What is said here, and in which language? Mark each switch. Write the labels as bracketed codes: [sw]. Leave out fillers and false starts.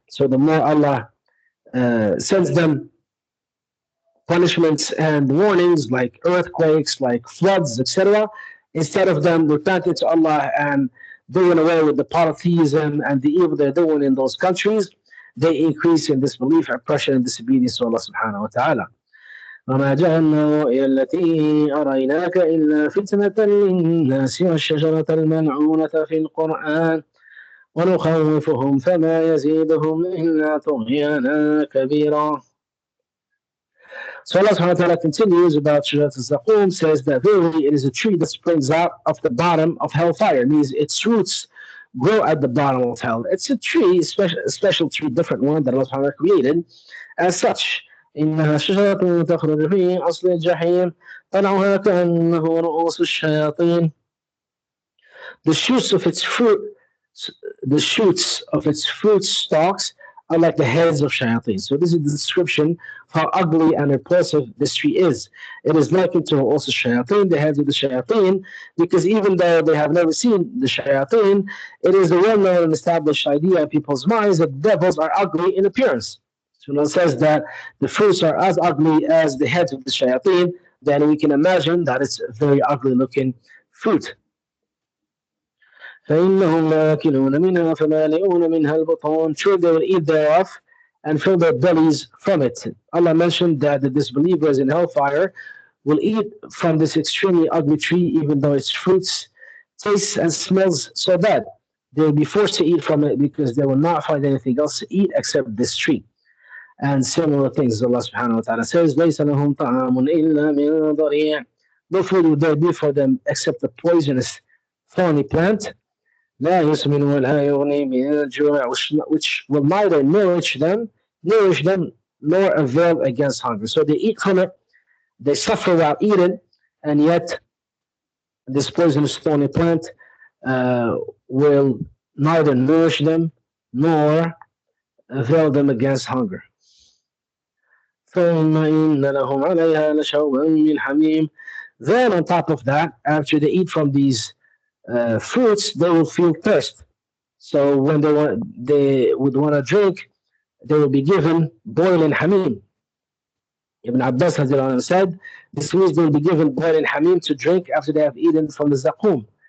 [en] So the more Allah sends them punishments and warnings like earthquakes, like floods, etc., instead of them repenting to Allah and doing away with the polytheism and the evil they're doing in those countries, they increase in disbelief, oppression, and disobedience to Allah subhanahu wa ta'ala. [ar] وما جعلنا الرؤيا التي أريناك إلا فتنة للناس والشجرة الملعونة في القرآن ونخوفهم فما يزيدهم إلا طغيانا كبيرا. [en] So Allah subhanahu wa ta'ala continues about Shajarat al-Zaqum, says that verily it is a tree that springs out of the bottom of hellfire. It means its roots grow at the bottom of hell. It's a tree, a special tree, different one that Allah subhanahu wa ta'ala created as such. [ar] إنها شجرة تخرج في أصل الجحيم طلعها كأنه رؤوس الشياطين. [en] The shoots of its fruit, the shoots of its fruit stalks are like the heads of shayateen. So this is the description of how ugly and repulsive this tree is. It is likened to also shayateen, the heads of the shayateen, because even though they have never seen the shayateen, it is the well-known and established idea in people's minds that devils are ugly in appearance. So when it says that the fruits are as ugly as the heads of the shayateen, then we can imagine that it's a very ugly looking fruit. [ar] فإنهم لآكلون منها فمالئون منها البطون. [en] Sure, they will eat thereof and fill their bellies from it. Allah mentioned that the disbelievers in hellfire will eat from this extremely ugly tree, even though its fruits tastes and smells so bad. They will be forced to eat from it because they will not find anything else to eat except this tree. And similar things Allah subhanahu wa ta'ala says, [ar] لَيْسَ لَهُمْ طَعَامٌ إِلَّا مِنْ ضَرِيعٍ. [en] No food will there be for them except the poisonous thorny plant. [ar] لا يسمن ولا يغني من الجوع, [en] which will neither nourish them nor avail against hunger. So they eat from it, they suffer while eating, and yet this poisonous thorny plant will neither nourish them nor avail them against hunger. [ar] ثم إن لهم عليها لشوبا من حميم. [en] Then on top of that, after they eat from these fruits, they will feel thirst. So when they would want to drink, they will be given boiling hamim. Ibn Abbas said, this means they will be given boiling hamim to drink after they have eaten from the zaqum.